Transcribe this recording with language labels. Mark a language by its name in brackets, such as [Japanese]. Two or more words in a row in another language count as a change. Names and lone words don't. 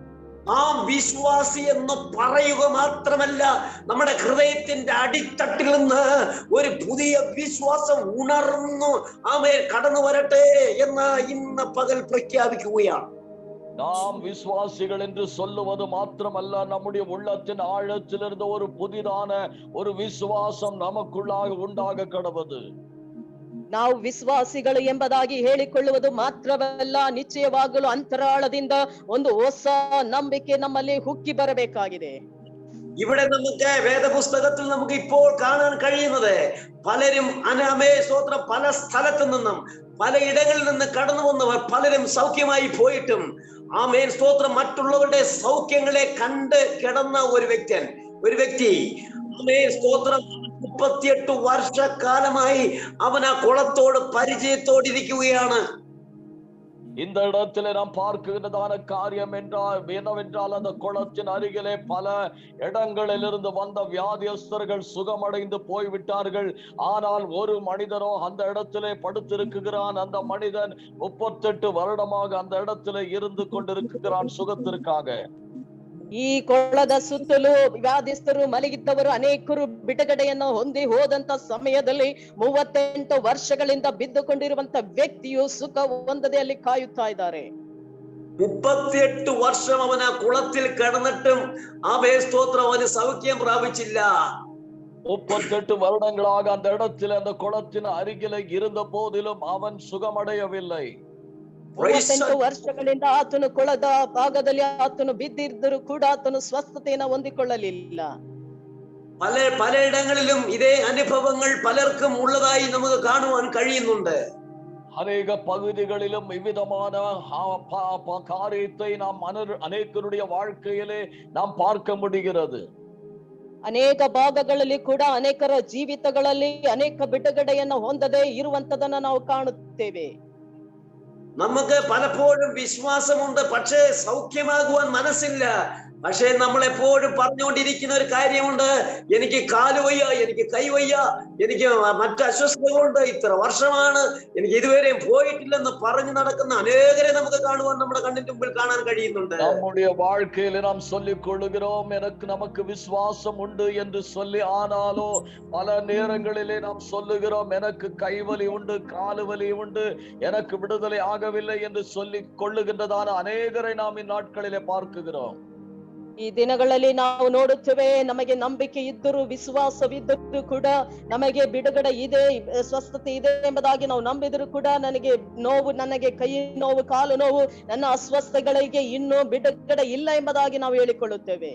[Malayalam] വിശ്വാസി എന്ന് പറയുക മാത്രമല്ല, നമ്മുടെ ഹൃദയത്തിന്റെ അടിത്തട്ടിൽ നിന്ന് ഒരു പുതിയ വിശ്വാസം ഉണർന്നു കടന്നു വരട്ടെ എന്ന് ഇന്ന് പകൽ പ്രഖ്യാപിക്കുകയാണ്. [Tamil] நாம் விசுவாசிகள் என்று சொல்லுவது மாத்திரமல்ல, நம்முடைய உள்ளத்தின் ஆழத்திலிருந்து ஒரு புதிதான ஒரு விசுவாசம் நமக்குள்ளாக உண்டாக கடவுது. [Kannada] ನಾವು ವಿಶ್ವಾಸಿಗಳು ಎಂಬುದಾಗಿ ಹೇಳಿಕೊಳ್ಳುವುದು ಮಾತ್ರವಲ್ಲ, ನಿಶ್ಚಯವಾಗಲು ಅಂತರಾಳದಿಂದ ಒಂದು ಹೊಸ ನಂಬಿಕೆ ನಮ್ಮಲ್ಲಿ ಹುಕ್ಕಿ ಬರಬೇಕಾಗಿದೆ. [Malayalam] ഇവിടെ നമുക്ക് വേദപുസ്തകത്തിൽ നമുക്ക് ഇപ്പോൾ കാണാൻ കഴിയുന്നത് പലരും സ്തോത്രം പല സ്ഥലത്തു നിന്നും പല ഇടങ്ങളിൽ നിന്ന് കടന്നു വന്നവർ പലരും സൗഖ്യമായി പോയിട്ടും സ്തോത്രം മറ്റുള്ളവരുടെ സൗഖ്യങ്ങളെ കണ്ട് കിടന്ന ഒരു വ്യക്തി സ്തോത്രം 38 വർഷക്കാലമായി അവൻ ആ കുളത്തോട് പരിചയത്തോടിരിക്കുകയാണ്. [Tamil] இந்த இடத்துல நாம் பார்க்கிறதான காரியம் என்னவென்றால் அந்த குளத்தின் அருகிலே பல இடங்களிலிருந்து வந்த வியாதியஸ்தர்கள் சுகமடைந்து போய்விட்டார்கள். ஆனால் ஒரு மனிதனோ அந்த இடத்திலே படுத்திருக்கிறான். அந்த மனிதன் 38 வருடமாக அந்த இடத்திலே இருந்து கொண்டிருக்கிறான் சுகத்திற்காக. [Kannada] ಈ ಕೊಳದ ಸುತ್ತಲೂ ವ್ಯಾಧಿಸ್ಥರು ಮಲಗಿದ್ದವರು ಅನೇಕರು ಬಿಡುಗಡೆಯನ್ನು ಹೊಂದಿ ಹೋದಂತ ಸಮಯದಲ್ಲಿ 38 ವರ್ಷಗಳಿಂದ ಬಿದ್ದುಕೊಂಡಿರುವಂತ ವ್ಯಕ್ತಿಯು ಸುಖ ಹೊಂದದೆ ಅಲ್ಲಿ ಕಾಯುತ್ತಾ ಇದ್ದಾರೆ. [Malayalam] 38 വർഷം അവൻ ആ കുളത്തിൽ കിടന്നിട്ടും സ്തോത്രം അവന് സൗഖ്യം പ്രാപിച്ചില്ല. [Tamil] 38 வருடங்களாக அந்த இடத்தில் அந்த குளத்தின் அருகிலே இருந்த போதிலும் அவன் சுகமடையவில்லை. [Kannada] 38 ವರ್ಷಗಳಿಂದ ಆತನು ಕೊಳದ ಭಾಗದಲ್ಲಿ ಆತನು ಬಿದ್ದಿದ್ದರೂ ಕೂಡ ಆತನು ಸ್ವಸ್ಥತೆಯನ್ನು ಹೊಂದಿಕೊಳ್ಳಲಿಲ್ಲ. [Malayalam] പലയിടങ്ങളിലും ഇതേ അനുഭവങ്ങൾ പലർക്കും ഉള്ളതായി നമുക്ക് കാണുവാൻ കഴിയുന്നുണ്ട്. [Tamil] அநேக பகுதிகளிலும் இவ்விதமான காரியத்தை நாம் அநேகருடைய வாழ்க்கையிலே நாம் பார்க்க முடிகிறது. [Kannada] ಅನೇಕ ಭಾಗಗಳಲ್ಲಿ ಕೂಡ ಅನೇಕರ ಜೀವಿತಗಳಲ್ಲಿ ಅನೇಕ ಬಿಡುಗಡೆಯನ್ನು ಹೊಂದದೆ ಇರುವಂತದನ್ನ ನಾವು ಕಾಣುತ್ತೇವೆ. [Malayalam] നമുക്ക് പലപ്പോഴും വിശ്വാസമുണ്ട്, പക്ഷേ സൗഖ്യമാകുവാൻ മനസ്സില്ല. പക്ഷേ നമ്മളെപ്പോഴും പറഞ്ഞുകൊണ്ടിരിക്കുന്ന ഒരു കാര്യമുണ്ട്, എനിക്ക് കാല് വയ്യ, എനിക്ക് കൈ വയ്യ, എനിക്ക് മറ്റു അസ്വസ്ഥതകളുണ്ട്, ഇത്ര വർഷമാണ് എനിക്ക് ഇതുവരെയും പോയിട്ടില്ലെന്ന് പറഞ്ഞു നടക്കുന്ന അനേകരെ നമുക്ക് കാണുവാൻ നമ്മുടെ കണ്ണിന്റെ മുമ്പിൽ കാണാൻ കഴിയുന്നുണ്ട്. [Tamil] நம்முடைய வாழ்க்கையில நாம் சொல்லிக் கொள்ளுகிறோம் நமக்கு விசுவாசம் உண்டு என்று சொல்லி, ஆனாலோ பல நேரங்களிலே நாம் சொல்லுகிறோம் எனக்கு கைவலி உண்டு, காலு வலி உண்டு, எனக்கு விடுதலை ஆகவில்லை என்று சொல்லி கொள்ளுகின்றதான அநேகரை நாம் இந்நாட்களிலே பார்க்குகிறோம். [Kannada] ಈ ದಿನಗಳಲ್ಲಿ ನಾವು ನೋಡುತ್ತೇವೆ, ನಮಗೆ ನಂಬಿಕೆ ಇದ್ದರೂ ವಿಶ್ವಾಸವಿದ್ದರೂ ಕೂಡ ನಮಗೆ ಬಿಡುಗಡೆ ಇದೆ, ಸ್ವಸ್ಥತೆ ಇದೆ ಎಂಬುದಾಗಿ ನಾವು ನಂಬಿದರೂ ಕೂಡ ನನಗೆ ನೋವು, ನನಗೆ ಕೈ ನೋವು, ಕಾಲು ನೋವು, ನನ್ನ ಅಸ್ವಸ್ಥಗಳಿಗೆ ಇನ್ನೂ ಬಿಡುಗಡೆ ಇಲ್ಲ ಎಂಬುದಾಗಿ ನಾವು ಹೇಳಿಕೊಳ್ಳುತ್ತೇವೆ.